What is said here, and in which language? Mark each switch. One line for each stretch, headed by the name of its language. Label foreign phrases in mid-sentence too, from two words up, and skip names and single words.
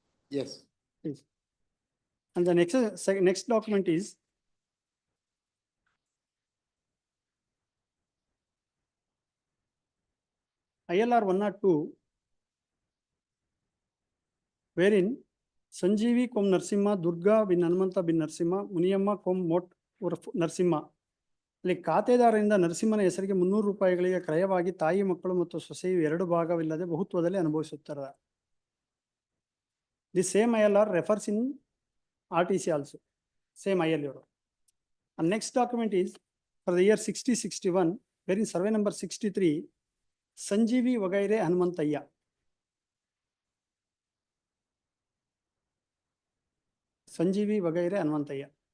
English: Yes. Please. And the next document is ILR 102, wherein Sanjeevi Kom Narsimha, Durga bin Hanumanta bin Narsimha, Muniyamma Kom Mot Urf Narsimha
Kannada: ಅಲ್ಲಿ ಖಾತೆದಾರರಿಂದ ನರಸಿಂಹನ ಹೆಸರಿಗೆ 300 ರೂಪಾಯಿಗಳಿಗೆ ಕ್ರಯವಾಗಿ ತಾಯಿ ಮಕ್ಕಳು ಮತ್ತು ಸೊಸೆಯು 2 ಭಾಗವಿಲ್ಲದೆ ಬಹುತ್ವದಲ್ಲಿ ಅನುಭವಿಸುತ್ತಾರೆ.
English: the same ILR refers in RTC also. Same ILR. And next document is for the year 6061, wherein survey number 63, Sanjeevi Vagaire Hanumantayya. Sanjeevi Vagaire Hanumantayya.